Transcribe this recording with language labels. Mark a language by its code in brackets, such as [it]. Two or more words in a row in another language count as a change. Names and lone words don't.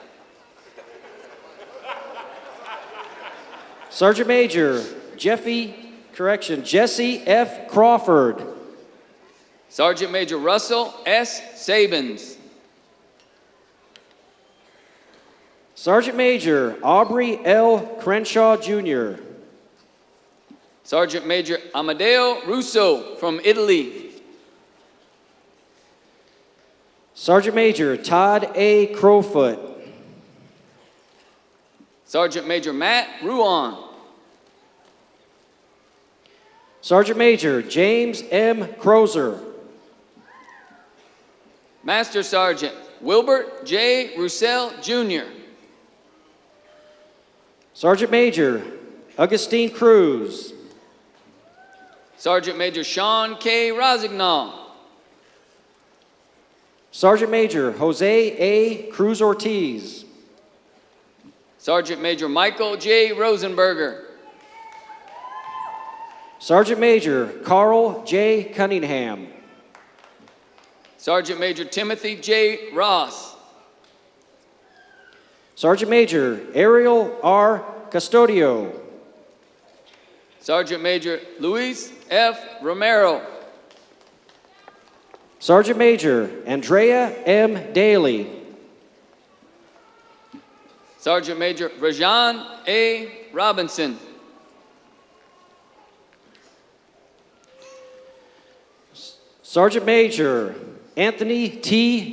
[en] Sergeant Major Jesse F. Crawford. Sergeant Major Russell S. Sabins. Sergeant Major Aubrey L. Crenshaw Jr. Sergeant Major Amadeo Russo from Italy. Sergeant Major Todd A. Crowfoot. Sergeant Major Matt Ruan. Sergeant Major James M. Crozer. Master Sergeant Wilbert J. Roussel Jr. Sergeant Major Augustine Cruz. Sergeant Major Sean K. Rosignol. Sergeant Major Jose A. Cruz Ortiz. Sergeant Major Michael J. Rosenberger. Sergeant Major Carl J. Cunningham. Sergeant Major Timothy J. Ross. Sergeant Major Ariel R. Custodio. Sergeant Major Luis F. Romero. Sergeant Major Andrea M. Daly. Sergeant Major Rajan A. Robinson. Sergeant Major Anthony T.